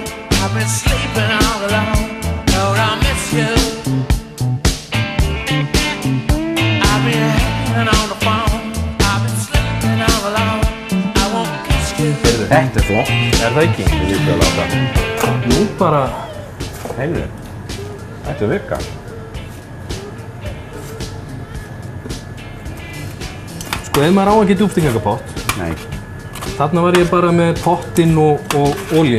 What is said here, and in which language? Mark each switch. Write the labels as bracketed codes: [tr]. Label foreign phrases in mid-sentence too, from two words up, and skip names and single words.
[en] I've been sleeping all alone. Lord, I miss you. I've been hanging on the phone. I've been sleeping all alone. I won't kiss you. [is] Þetta flott. Er það ekki? Ég vil að láta. Nú bara, Heyrðu, þetta virkar. sko ef maður á ekki djúpstekingapott, Nei, þarna var ég bara með pottinn og olíu.